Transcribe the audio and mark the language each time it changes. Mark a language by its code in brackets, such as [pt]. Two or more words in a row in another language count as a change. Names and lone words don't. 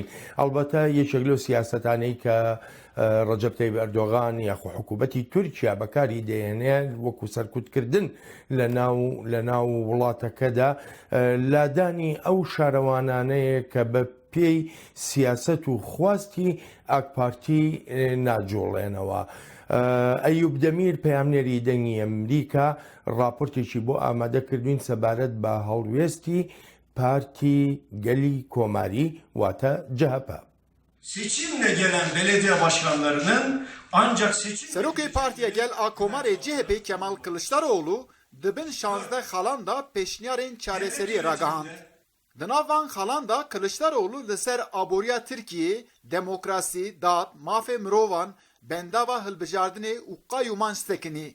[ckb] ئەڵبەتە یەکێک لەو سیاسەتانەی کە ڕەجەب تەیب ئەردۆغان یاخۆ حکوومەتی تورکیا بەکاری دێنێت وەکو سەرکوتکردن لە ناو وڵاتەکەدا لادانی ئەو شارەوانانەیە کە بە پێی سیاست و خواستی ئاکپارتی ناجۆڵێنەوە. ئەیوب دەمیر پەیامنێری دەنگی ئەمریکا راپۆرتێکی بۆ ئامادەکردوین سەبارەت بە هەڵوێستی پارتی گەلی کۆماری واتە CHP. [tr] Seçimle gelen belediye başkanlarının ancak seçim... [ku] Serokê Partiya Gel a Komarê CHP Kemal Kılıçdaroğlu dibin 16 xalan da pêşniyarên çareseriyê ragihand. Di nav van xalan da Kılıçdaroğlu li ser aboriya Tirkiyê, demokrasî, dad, mafê mirovan, bendava hilbijardinê û qayûman stekinî.